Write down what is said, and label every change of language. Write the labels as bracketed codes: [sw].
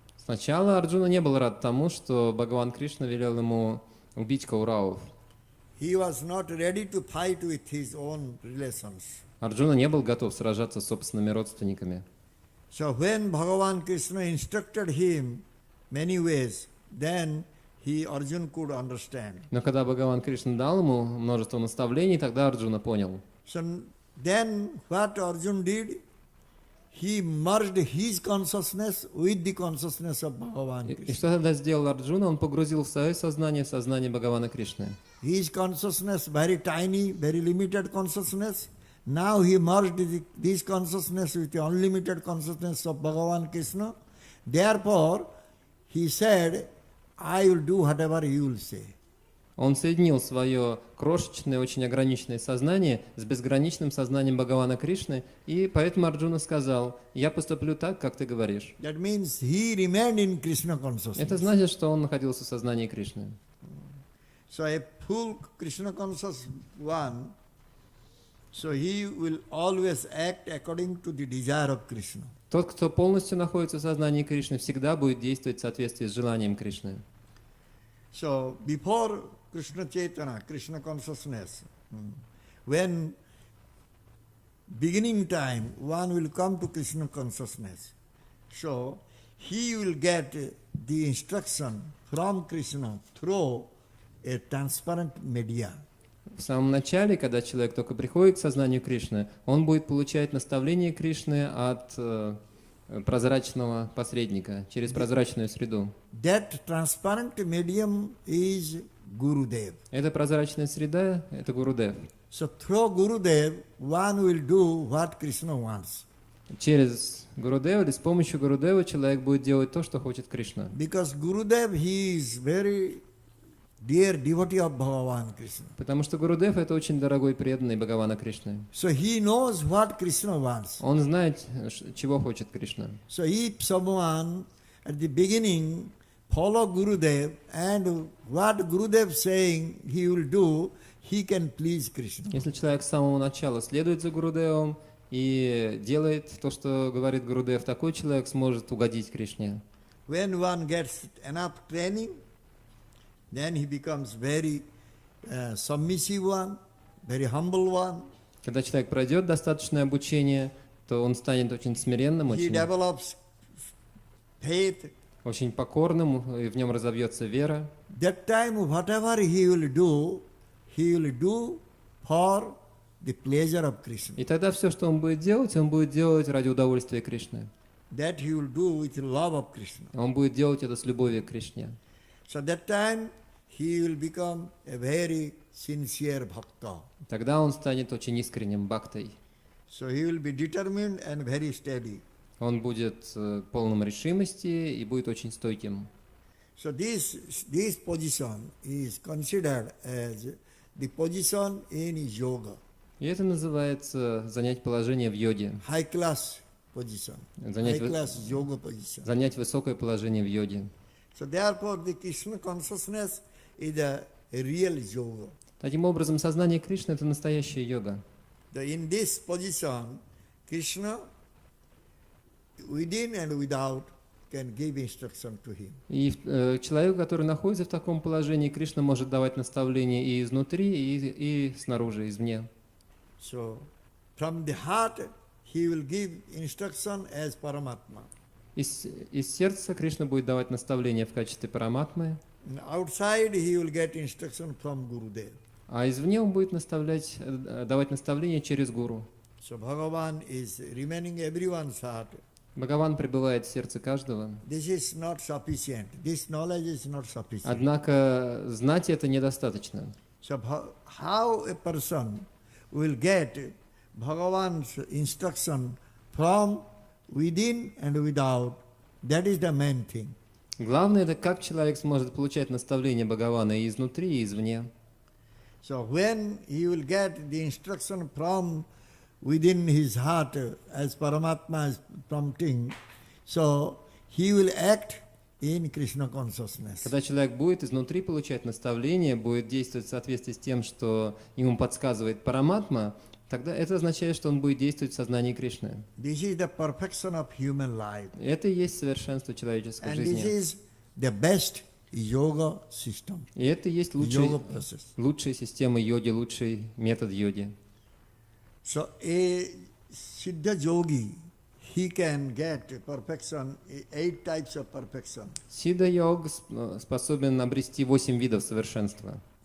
[ru] Сначала Арджуна не был рад тому, что Бхагаван Кришна велел ему убить кауравов. [en] He was not ready to fight with his own relations. [ru] Арджуна не был готов сражаться с собственными родственниками. [en] So when Bhagavan Krishna instructed him many ways, then Arjuna could understand. [ru] Но когда Бхагаван Кришна дал ему множество наставлений, тогда Арджуна понял. [en] So then what Arjuna did? He merged his consciousness with the consciousness of Bhagavan [ru] И [en] Krishna. [ru] что тогда сделал Арджуна? Он погрузил в свое сознание в сознание Бхагавана Кришны. [en] His consciousness, very tiny, very limited consciousness. Now he merged this consciousness with the unlimited consciousness of Bhagavan Krishna. Therefore, he said, I will do whatever you will say. [ru] Он соединил свое крошечное, очень ограниченное сознание с безграничным сознанием Бхагавана Кришны, и поэтому Арджуна сказал: «Я поступлю так, как ты говоришь». [en] That means he remained in Krishna [ru] Это [en] consciousness. [ru] значит, что он находился в сознании Кришны. [en] So a full Krishna conscious one, so he will always act according to the desire of Krishna. [ru] Тот, кто полностью находится в сознании Кришны, всегда будет действовать в соответствии с желанием Кришны. [en] So before Krishna Chaitanya, Krishna consciousness, when beginning time one will come to Krishna consciousness, so he will get the instruction from Krishna through a transparent media. [ru] В самом начале, когда человек только приходит к сознанию Кришны, он будет получать наставление Кришны от прозрачного посредника, через прозрачную среду. [en] That transparent medium is Gurudev. [ru] Эта прозрачная среда — это Гурудев. [en] So through Gurudev, one will do what Krishna wants. [ru] Через Гурудева или с помощью Гурудева человек будет делать то, что хочет Кришна. [en] Because Gurudev, he is very dear devotee of Bhagavan Krishna. [ru] Потому что Гурудев — это очень дорогой преданный Бхагавана Кришны. [en] So he knows what Krishna wants. [ru] Он знает, чего хочет Кришна. [en] So if someone at the beginning follow Gurudev and what Gurudev saying he will do, he can please Krishna. [ru] Если человек с самого начала следует за Гурудевом и делает то, что говорит Гурудев, такой человек сможет угодить Кришне. [en] When one gets enough training, then he becomes very submissive one, very humble one. [ru] Когда человек пройдет достаточное обучение, то он станет очень смиренным, [en] He [ru] очень, [en] develops faith. [ru] очень покорным, и в нем разовьется вера. [en] That time, whatever he will do for the pleasure of Krishna. [ru] И тогда все, что он будет делать ради удовольствия Кришны. [en] That he will do with love of Krishna. [ru] Он будет делать это с любовью к Кришне. [en] So that time he will become a very sincere bhakta. [ru] Тогда он станет очень искренним бхактой. [en] So he will be determined and very steady. [ru] Он будет полным решимости и будет очень стойким. [en] So this position is considered as the position in yoga. [ru] И это называется занять положение в йоге. [en] High class position. [ru] Занять, [en] High class yoga position. [ru] занять высокое положение в йоге. [en] So therefore the Krishna consciousness is a real yoga. [ru] Таким образом, сознание Кришны — это настоящая йога. [en] In this position, Krishna, within and without, can give instruction to him. [ru] И человеку, который находится в таком положении, Кришна может давать наставления и изнутри, и снаружи, извне. [en] So from the heart, he will give instruction as Paramatma. [ru] Из сердца Кришна будет давать наставления в качестве параматмы, [en] And outside, he will get instruction from Gurudev. [ru] а извне он будет давать наставления через гуру. [en] So Bhagavan is remaining everyone's heart. [ru] Бхагаван пребывает в сердце каждого. [en] This is not sufficient. This knowledge is not sufficient. [ru] Однако знать это недостаточно. [en] So how a person will get Bhagavan's instruction from within and without, that is the main thing. [ru] Главное — это как человек сможет получать наставления Бхагавана и изнутри, и извне. [en] So when he will get the instruction from within his heart as Paramatma is prompting, so he will act in Krishna consciousness. [ru] Когда человек будет изнутри получать наставления, будет действовать в соответствии с тем, что ему подсказывает параматма, тогда это означает, что он будет действовать в сознании Кришны. [en] This is the perfection of human life. [ru] Это и есть совершенство человеческой [en] And this [ru] жизни. [en] is the best yoga system, [ru] И это и есть [en] yoga process. [ru] лучшая система йоги, лучший метод йоги. [en] So a Siddha yogi, he can get perfection, 8 types of perfection. [ru] Сидха-йог способен обрести 8 видов совершенства.